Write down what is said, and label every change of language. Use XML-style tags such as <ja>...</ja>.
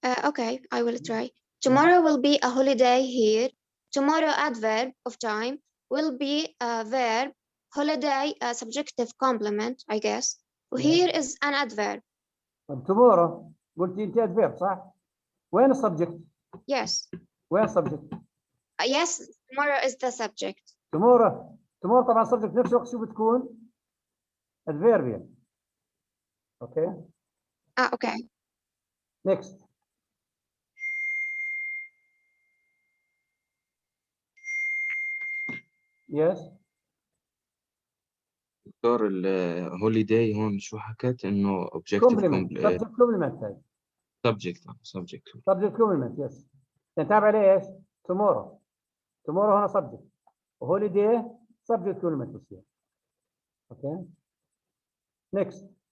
<en>Okay, I will try. Tomorrow will be a holiday here. tomorrow adverb of time will be a verb, holiday a subjective complement, I guess. وhere is an adverb. tomorrow</en> <ar>قلتي انت</ar> <en>adverb</en> <ar>صح؟ وين السبجكت؟</ar> <en>Yes. وين السبجكت؟ Yes, tomorrow is the subject. tomorrow</en> <ar>طبعا subject نفس الوقت شو بتكون؟ adverb يعني.</ar> <en>Okay? Okay. next. yes.</en> <ar>دكتور الهوليداي هون شو حكت انه objective</ar> <en>complement subject complement yes.</en> <ar>نتابع عليه ايش؟</ar> <en>tomorrow هنا subject holiday subject complement</en> <ar>بصير.</ar> <en>Okay next.</en>